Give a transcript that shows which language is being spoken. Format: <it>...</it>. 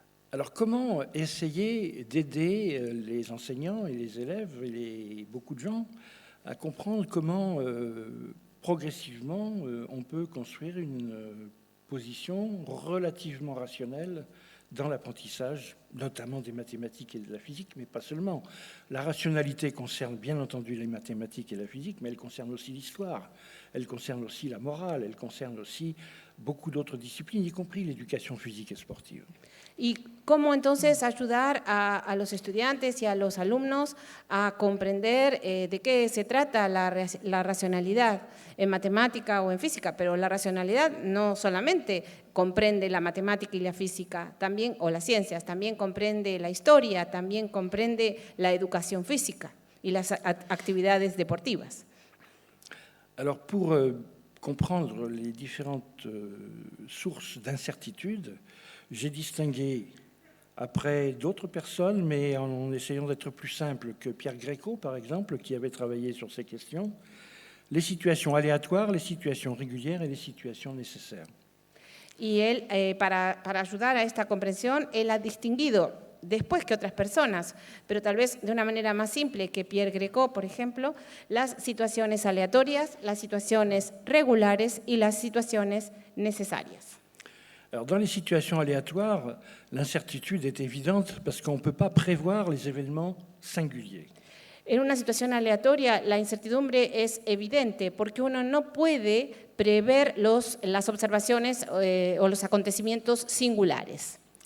<fr>Alors, comment essayer d'aider les enseignants et les élèves et beaucoup de gens à comprendre comment, progressivement, on peut construire une position relativement rationnelle dans l'apprentissage, notamment des mathématiques et de la physique, mais pas seulement. La rationalité concerne bien entendu les mathématiques et la physique, mais elle concerne aussi l'histoire, elle concerne aussi la morale, elle concerne aussi beaucoup d'autres disciplines, y compris l'éducation physique et sportive.</fr> <es>Y cómo entonces ayudar a los estudiantes y a los alumnos a comprender de qué se trata la racionalidad en matemática o en física, pero la racionalidad no solamente comprende la matemática y la física, también, o las ciencias, también comprende la historia, también comprende la educación física y las actividades deportivas.</es> <fr>Alors, pour comprendre les différentes sources d'incertitude, j'ai distingué, après d'autres personnes, mais en essayant d'être plus simple que Pierre Gréco, par exemple, qui avait travaillé sur ces questions, les situations aléatoires, les situations régulières et les situations nécessaires.</fr> <es>Y él, para ayudar a esta comprensión, él ha distinguido después que otras personas, pero tal vez de una manera más simple que Pierre Gréco, por ejemplo, las situaciones aleatorias, las situaciones regulares y las situaciones necesarias.</es> <fr>Alors, dans les situations aléatoires, l'incertitude est évidente parce qu'on ne peut pas prévoir les événements singuliers.</fr> <es>En una situación aleatoria, la incertidumbre es evidente porque uno no puede prever las observaciones o los acontecimientos singulares.</es>